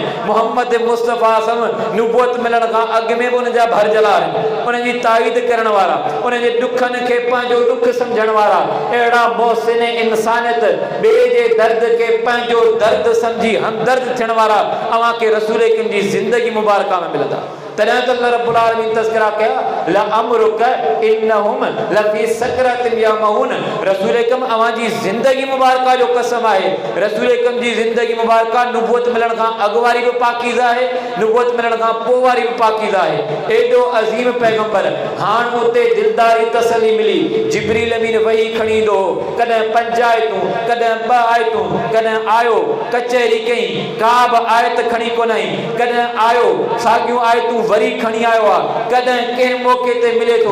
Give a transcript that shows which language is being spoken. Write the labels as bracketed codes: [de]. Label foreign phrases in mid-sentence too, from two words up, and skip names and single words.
[sd] मोहम्मद मुस्तफ़ा सम नुबुवत मिलण खां अॻु में बि उन जा भरजला आहिनि, उन जी ताईद करण वारा, उन जे ॾुखनि खे पंहिंजो ॾुख सम्झण वारा, अहिड़ा मोहसिन इंसानियत, ॿिए जे दर्द खे पंहिंजो दर्द सम्झी हमदर्द थियण वारा अव्हांखे रसूल अकरम जी ज़िंदगी मुबारका में मिलंदा। तॾहिं त अल्लाह रब्बुल आलमीन तज़किरा कया, [ar] لعمرك إنهم لفي سكرتهم يعمهون. [sd] रसूल अकरम अवां जी ज़िंदगी मुबारका जो कसम आहे। रसूल अकरम जी ज़िंदगी मुबारका नुबुवत मिलण खां अॻु वारी बि पाकीज़ा आहे, नुबुवत मिलण खां पोइ वारी बि पाकीज़ा आहे। एॾो अज़ीम पैगंबर, हाणे उते दिलदारी तसली मिली। जिब्रील अमीन वही खणी ईंदो, कॾहिं 5 आयतूं, कॾहिं 2 आयतूं, कॾहिं आयो कचहरी कई, का बि आयत खणी कोन आई, कॾहिं आयो साॻियूं आयतूं वरी खणी आयो आहे, कॾहिं कंहिं मौक़े ते मिले थो।